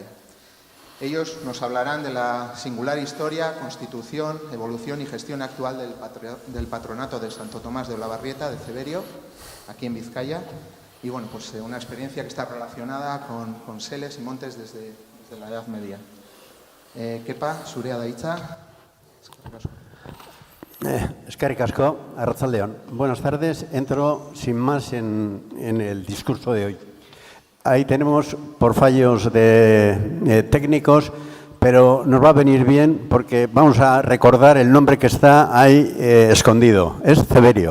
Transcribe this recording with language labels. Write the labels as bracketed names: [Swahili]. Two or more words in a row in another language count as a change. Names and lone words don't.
[Spanish] Ellos nos hablarán de la singular historia, constitución, evolución y gestión actual del patronato de Santo Tomás de Olavarrieta de Ceberio, aquí en Vizcaya. Y una experiencia que está relacionada con seles y montes desde la Edad Media. [Basque] Kepa, zurea da hitza. Eskerrik asko, arratsaldeon. [Spanish] Buenas tardes. Entro sin más en el discurso de hoy. Ahí tenemos, por fallos técnicos, pero nos va a venir bien porque vamos a recordar el nombre que está ahí escondido. Es Ceberio.